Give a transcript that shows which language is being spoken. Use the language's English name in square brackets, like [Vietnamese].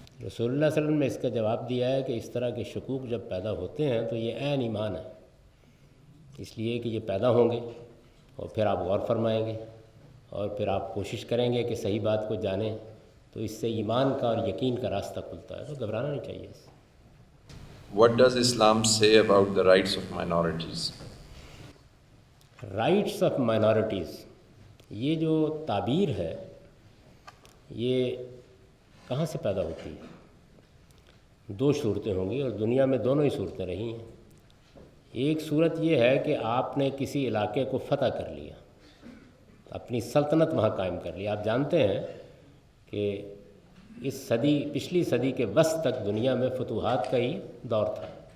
[Urdu] رسول اللہ صلی اللہ علیہ وسلم نے اس کا جواب دیا ہے کہ اس طرح کے شکوک جب پیدا ہوتے ہیں تو یہ عین ایمان ہے، اس لیے کہ یہ پیدا ہوں گے اور پھر آپ غور فرمائیں گے اور پھر آپ کوشش کریں گے کہ صحیح بات کو جانیں، تو اس سے ایمان کا اور یقین کا راستہ کھلتا ہے. تو گھبرانا نہیں چاہیے اس سے. [English] What does Islam say about the rights of minorities? [Urdu] Rights of minorities, یہ جو تعبیر ہے یہ کہاں سے پیدا ہوتی ہے؟ 2 صورتیں ہوں گی اور دنیا میں دونوں ہی صورتیں رہی ہیں. ایک صورت یہ ہے کہ آپ نے کسی علاقے کو فتح کر لیا، اپنی سلطنت وہاں قائم کر لی. آپ جانتے ہیں کہ پچھلی صدی کے وسط تک دنیا میں فتوحات کا ہی دور تھا.